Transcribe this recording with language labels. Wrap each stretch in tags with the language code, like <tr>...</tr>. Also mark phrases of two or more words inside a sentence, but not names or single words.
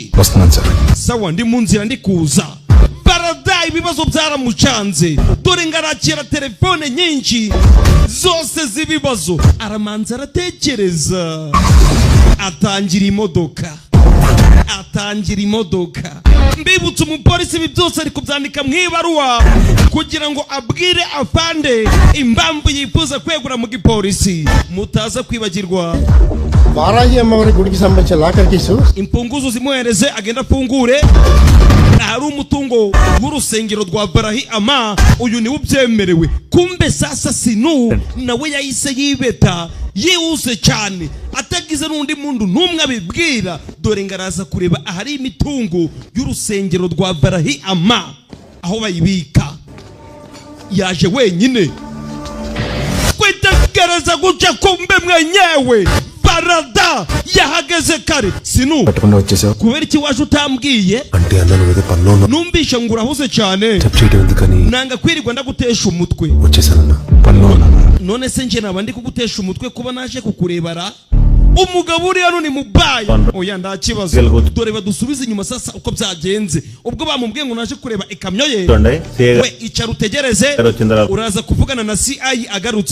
<rw>sawa ndi mu nzira ndi kuza. barada ibibazo byaramucanze dore ngarakira telefone nyinshi zose z'ibibazo aramanza aratekereza atangira imodoka. mbibutse umupolisi ibi byose ari kubyandika mu ibaruwa kugira ngo abwire afande impamvu yifuza kwegura mu gipolisi. mutaza kwibagirwa</rw> <te>వారాహి అమ్మవారి గుడికి సంబంధించిన</te> <en>locker case</en> <rw>imfunguzo zimuhereze agenda afungure. hari umutungo w'urusengero rwa Barahi ama uyu ni ubyemerewe. kumbe sasa sinu nawe yahise yibeta yihuse cyane atagize n'undi muntu n'umwe abibwira. dore ngaraza kureba ahari imitungo y'urusengero rwa Barahi ama aho bayibika. yaje wenyine kwitegereza guca kumbe mwenyewe barada yahageze kare. sinu kubera iki waje utambwiye?</rw> <te>అంటే అన్న నువ్వేదో పనిలో ఉన్నావు.</te> <rw>numvishe ngo urahuze cyane</rw> <te>చేయడం ఎందుకని</te> <rw>nanga kwirirwa ndagutesha umutwe.</rw> <te>వచ్చేసానన్న.</te> <rw>none se nje naba ndi kugutesha umutwe kuba naje kukurebara? umugabo uri hano ni mubaya. oya nta kibazo dore badusubize inyuma sasa uko byagenze. ubwo bamubwiye ngo naje kureba ikamyo ye we icara utegereze uraza kuvugana na CI agarutse.</rw>